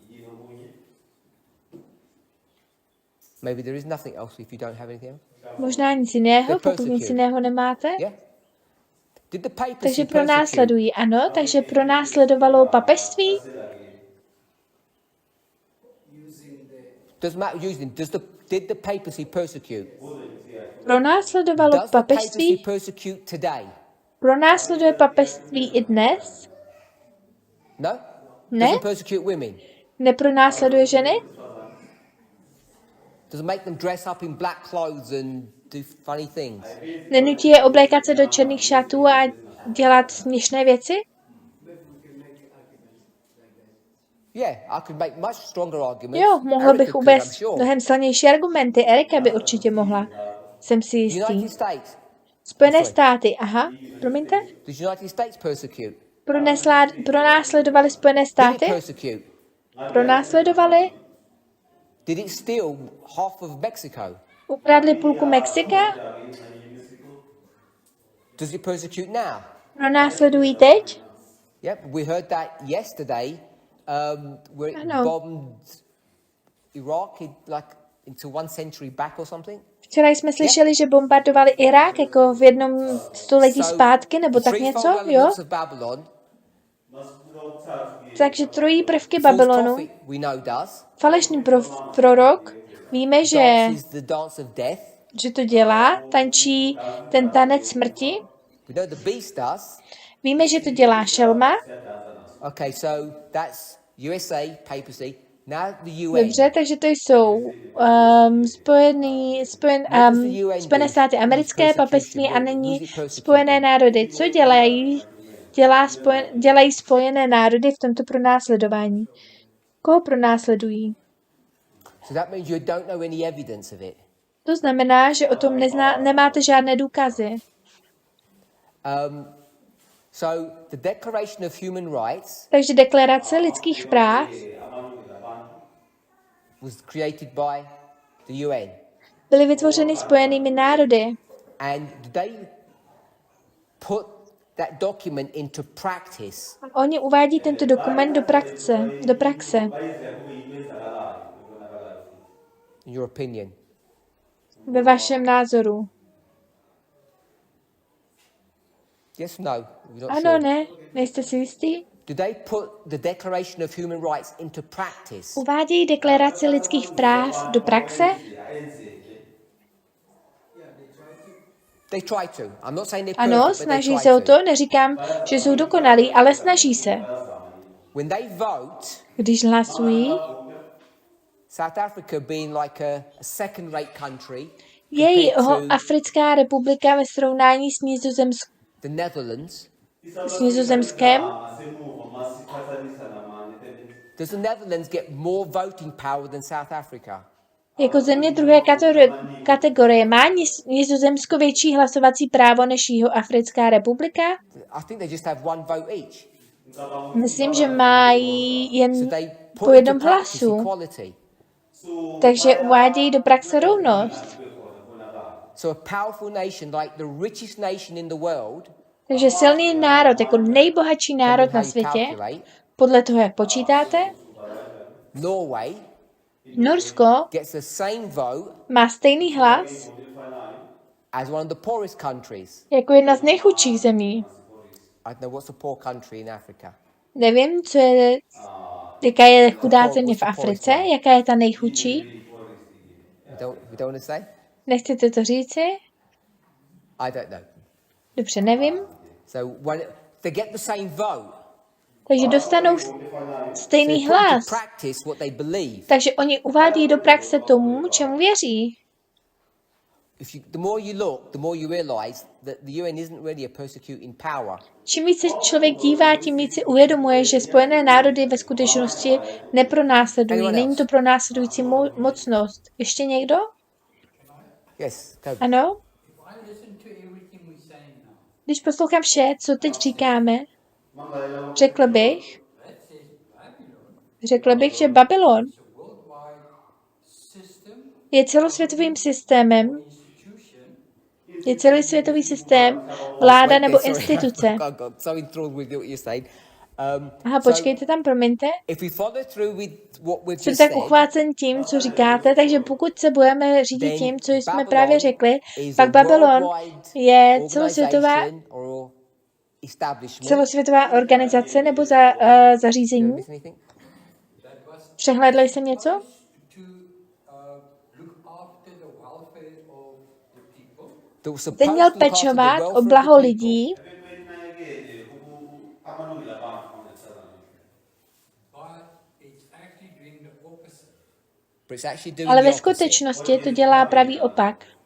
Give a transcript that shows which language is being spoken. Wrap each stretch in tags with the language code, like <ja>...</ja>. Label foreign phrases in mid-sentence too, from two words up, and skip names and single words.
<cs>Možná nic jiného, pokud nic jiného nemáte. Takže pronásledují, ano, takže pronásledovalo papežství.</cs> <en>Doesn't matter using them. Did the papacy persecute?</en> <cs>Pronásledovalo</cs> <en>Does the papacy</en> <cs>papežství?</cs> <en>persecute today?</en> <cs>Pronásleduje papežství i dnes?</cs> <en>No?</en> <cs>Ne?</cs> <en>Doesn't persecute women?</en> <cs>Nepronásleduje ženy?</cs> <en>Doesn't make them dress up in black clothes and do funny things?</en> <cs>Nenutí je oblékat se do černých šatů a dělat směšné věci?</cs> <en>Yeah, I could make much stronger arguments.</en> <cs>Jo, mohla Erica bych</cs> <en>could,</en> <cs>uvést</cs> <en>I'm sure.</en> <cs>mnohem silnější argumenty. Erika by určitě mohla. Jsem si jistý.</cs> <en>United States.</en> <cs>Spojené státy, aha, promiňte?</cs> <en>Did United States persecute?</en> <cs>Pronásledovali Spojené</cs> <en>Did it</en> <cs>státy?</cs> <en>persecute?</en> <cs>Pronásledovali?</cs> <en>Did it steal half of Mexico?</en> <cs>Ukradli půlku Mexika?</cs> <en>Does it persecute now?</en> <cs>Pronásledují teď?</cs> <en>Yep, we heard that yesterday. Where it</en> <cs>Ano.</cs> <en>bombed Iraq into 1 century back or something.</en> <cs>Včera jsme slyšeli, že bombardovali Irák jako v jednom století zpátky, nebo tak něco, jo?</cs> <en>Of Babylon,</en> <cs>Takže trojí prvky</cs> <en>false</en> <cs>Babylonu.</cs> <en>prophet we know does.</en> <cs>Falešný prorok, víme, že</cs> <en>Dances the dance of death.</en> <cs>to dělá, tančí ten tanec smrti.</cs> <en>We know the beast does.</en> <cs>Víme, že to dělá šelma.</cs> <en>Okay, so that's USA, papacy. Now the UN.</en> <cs>Dobře, takže to jsou Spojené státy americké, papežství a nyní Spojené národy. Co dělají? Dělají Spojené národy v tomto pronásledování. Koho pronásledují?</cs> <en>So that means you don't know any evidence of it.</en> <cs>To znamená, že o tom nemáte žádné důkazy.</cs> <en>So the Declaration of Human Rights</en> <cs>Takže deklarace lidských práv</cs> <en>was created by the UN.</en> <cs>byly vytvořeny Spojenými národy.</cs> <en>And they put that document into practice.</en> <cs>Oni uvádí tento dokument do praxe.</cs> <en>In your opinion?</en> <cs>Ve vašem názoru.</cs> <en>Yes, no. You're not</en> <cs>Ano,</cs> <en>sure.</en> <cs>ne? Nejste si jistý?</cs> <en>Do they put the Declaration of Human Rights into practice?</en> <cs>Uvádějí deklaraci lidských práv do praxe?</cs> <en>They try to. I'm not saying they're perfect,</en> <cs>Ano,</cs> <en>but they</en> <cs>snaží</cs> <en>try</en> <cs>se o to. to, neříkám, že jsou dokonalí, ale snaží se.</cs> <en>When they vote,</en> <cs>Když hlasují,</cs> <en>South Africa being like a second-rate country</en> <cs>je</cs> <en>compared to</en> <cs>Africká republika ve srovnání</cs> <en>the Netherlands.</en> <cs>s Nizozemskem.</cs> <en>Does the Netherlands get more voting power than South Africa?</en> <cs>Jako země druhé kategorie má Nizozemsko větší hlasovací právo než Jihoafrická republika?</cs> <en>I think they just have one vote each.</en> <cs>Myslím, že mají jen</cs> <en>So they</en> <cs>po</cs> <en>put</en> <cs>jednom</cs> <en>into practice</en> <cs>hlasu.</cs> <en>equality.</en> <cs>Takže uvádějí do praxe rovnost.</cs> <en>So a powerful nation like the richest nation in the world,</en> <cs>Takže silný národ, jako nejbohatší národ na světě, podle toho, jak počítáte,</cs> <en>Norway,</en> <cs>Norsko</cs> <en>gets the same vote</en> <cs>má stejný hlas</cs> <en>as one of the poorest countries.</en> <cs>jako jedna z nejchudších zemí.</cs> <en>I don't know what's a poor country in Africa.</en> <cs>Nevím, jaká je chudá země v Africe, jaká je ta nejchudší.</cs> <en>We don't want to say?</en> <cs>Nechcete to říci?</cs> <en>I don't know.</en> <cs>Dobře, nevím.</cs> <en>So when they get the same vote,</en> <cs>Takže dostanou stejný</cs> <en>they put into</en> <cs>hlas.</cs> <en>practice what they believe.</en> <cs>Takže oni uvádí do praxe tomu, čemu věří.</cs> <en>The more you look, the more you realize that the UN isn't really a persecuting power.</en> <cs>Čím více člověk dívá, tím více si uvědomuje, že Spojené národy ve skutečnosti nepronásledují. Není to pronásledující mocnost. Ještě někdo?</cs> <en>Yes, go.</en> <cs>Ano?</cs> <en>If I listen to everything we're saying now,</en> <cs>Když poslouchám vše, co teď říkáme, řekl bych,</cs> <en>that says Babylon</en> <cs>že Babylon</cs> <en>is a worldwide system,</en> <cs>je celosvětovým systémem,</cs> <en>institution,</en> <cs>je celosvětový systém, vláda nebo</cs> <en>Sorry,</en> <cs>instituce.</cs> <en>I got so enthralled with what you're saying.</en> <cs>Aha, počkejte tam, promiňte.</cs> <en>If we follow through with what we've</en> <cs>Jsem</cs> <en>just</en> <cs>tak</cs> <en>said,</en> <cs>uchvácen tím, co říkáte, takže pokud se budeme řídit</cs> <en>then</en> <cs>tím, co jsme</cs> <en>Babylon</en> <cs>právě řekli,</cs> <en>is</en> <cs>pak</cs> <en>a</en> <cs>Babylon</cs> <en>worldwide</en> <cs>je celosvětová</cs> <en>organization or establishment.</en> <cs>celosvětová organizace nebo zařízení.</cs> <en>Miss anything?</en> <cs>Přehlédl jsem něco? to Ten měl pečovat o blaho lidí, ale ve skutečnosti to dělá pravý opak.</cs>